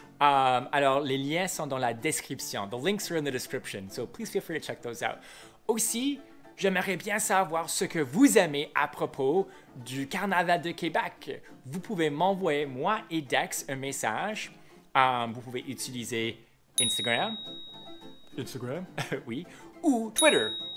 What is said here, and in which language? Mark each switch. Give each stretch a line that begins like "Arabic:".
French: Alors, les liens sont dans la description.
English: The links are in the description, so please feel free to check those out.
French: Aussi, j'aimerais bien savoir ce que vous aimez à propos du Carnaval de Québec. Vous pouvez m'envoyer, moi et Dex, un message. Vous pouvez utiliser Instagram, Instagram? oui, ou Twitter.